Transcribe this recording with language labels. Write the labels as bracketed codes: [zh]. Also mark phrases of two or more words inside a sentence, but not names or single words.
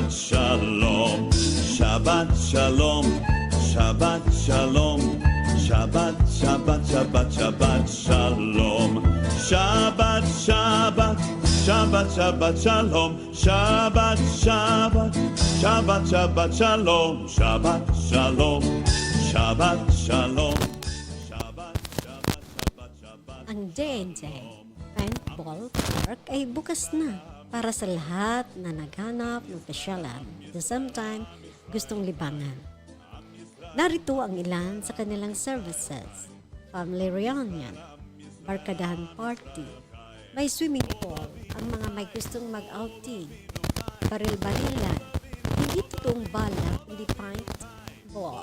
[he] שלום, שבת שלום, שבת שלום, שבת, שבת, שבת, שבת שלום, שבת, שבת, שבת, שבת שלום, שבת, שבת, שבת, שבת שלום, שבת שלום, שבת שלום. [tl] Ang J&J Paintball Park ay bukas na para sa lahat na naghanap ng pasyalan [en] at the same time [tl] gustong libangan. Narito ang ilan sa kanilang services: [en] family reunion, [tl] barkadahan party, may [en] swimming pool, [tl] ang mga may gustong mag-outing, baril-barilan, hindi totoong bala, hindi paintball.